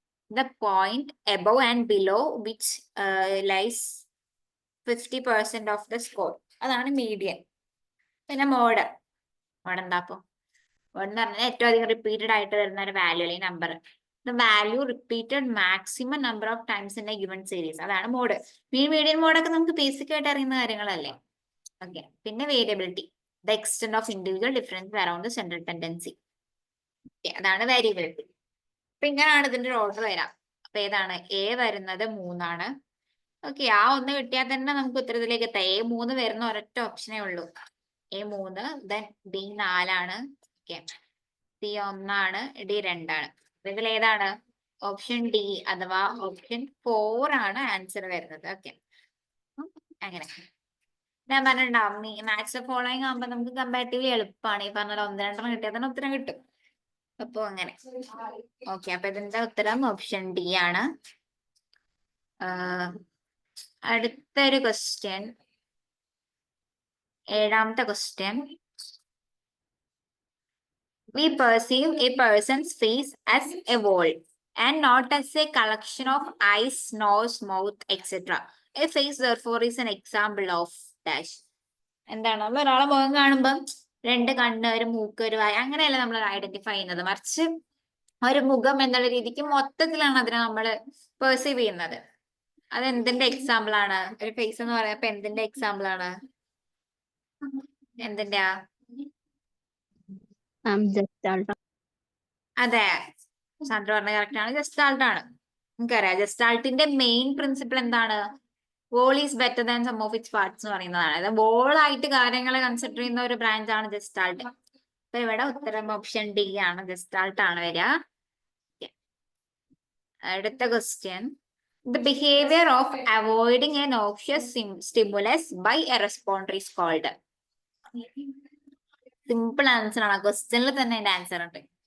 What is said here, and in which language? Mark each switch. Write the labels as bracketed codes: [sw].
[en] The point above and below which lies 50% of the score. [ml] അതാണ് median. പിന്നെ mode എന്താ? അപ്പൊ മോഡ് എന്ന് പറഞ്ഞാൽ ഏറ്റവും അധികം റിപ്പീറ്റഡ് ആയിട്ട് വരുന്ന ഒരു വാല്യൂ അല്ലെങ്കിൽ number. [en] The value repeated maximum number of times in a given series. [ml] അതാണ് മോഡ്. മീഡിയൻ മോഡൊക്കെ നമുക്ക് ബേസിക് ആയിട്ട് അറിയുന്ന കാര്യങ്ങളല്ലേ. ഓക്കെ, പിന്നെ [en] Variability, the extent of individual difference around the central tendency. [ml] അതാണ് വേരിയബിലിറ്റി. അപ്പൊ ഇങ്ങനെയാണ് ഇതിന്റെ ഒരു ഓർഡർ വരാം. അപ്പൊ ഏതാണ്? എ വരുന്നത് 3 ആണ്. ഓക്കെ, ആ 1 കിട്ടിയാൽ തന്നെ നമുക്ക് ഉത്തരത്തിലേക്ക് എത്താം. A3 വരുന്ന ഒരൊറ്റ ഓപ്ഷനേ ഉള്ളൂ. A3, ദെൻ B4 ആണ്. ഓക്കെ, C1 ആണ്, D2 ആണ്. ഇതിൽ ഏതാണ്? ഓപ്ഷൻ ഡി അഥവാ ഓപ്ഷൻ 4 ആണ് ആൻസർ വരുന്നത്. ഓക്കെ, അങ്ങനെ ഞാൻ പറഞ്ഞിട്ടുണ്ടാവും മാത്സ് ഫോളോയിങ് ആകുമ്പോ നമുക്ക് കമ്പാരിറ്റീവ്ലി എളുപ്പമാണ്. ഈ പറഞ്ഞ 1-2 കിട്ടിയാൽ തന്നെ ഉത്തരം കിട്ടും. അപ്പൊ അങ്ങനെ ഓക്കെ, അപ്പൊ ഇതിന്റെ ഉത്തരം ഓപ്ഷൻ ഡി ആണ്. അടുത്തൊരു question, 7ാമത്തെ question. [en] We perceive a person's face as a wall and not as a collection of eyes, nose, mouth, etc. A face therefore is an example of dash. [ml] എന്താണ്? നമ്മൾ ഒരാളെ മുഖം കാണുമ്പം 2 കണ്ണ്, ഒരു മൂക്ക്, ഒരു വായ അങ്ങനെയല്ല നമ്മൾ ഐഡന്റിഫൈ ചെയ്യുന്നത്. മറിച്ച് ഒരു മുഖം എന്നുള്ള രീതിക്ക് മൊത്തത്തിലാണ് അതിനെ നമ്മൾ പെർസീവ് ചെയ്യുന്നത്. അത് എന്തിന്റെ എക്സാമ്പിൾ ആണ്? ഒരു ഫേസ് എന്ന് പറയുമ്പോ എന്തിന്റെ എക്സാമ്പിൾ ആണ്? എന്തിന്റെയാ? അതെ, സാന്ദ്ര പറഞ്ഞ കറക്റ്റ് ആണ്, ജസ്റ്റാൾട്ട് ആണ്. നമുക്കറിയാം ജസ്റ്റാൾട്ടിന്റെ മെയിൻ പ്രിൻസിപ്പിൾ എന്താണ്? [en] whole is better than sum of its parts [ml] എന്ന് പറയുന്നതാണ്. അതായത് വോൾ ആയിട്ട് കാര്യങ്ങളെ കൺസിഡർ ചെയ്യുന്ന ഒരു ബ്രാഞ്ച് ആണ് ജസ്റ്റാൾട്ട്. അപ്പൊ ഇവിടെ ഉത്തരം ഓപ്ഷൻ ഡി ആണ്, ജസ്റ്റാൾട്ട് ആണ് വരിക. അടുത്ത question, [en] the behavior of avoiding a noxious stimulus by a responder is called. [ml] Simple answer ആണ്, ക്വസ്റ്റ്യനിൽ തന്നെ അതിന്റെ ആൻസർ ഉണ്ട്.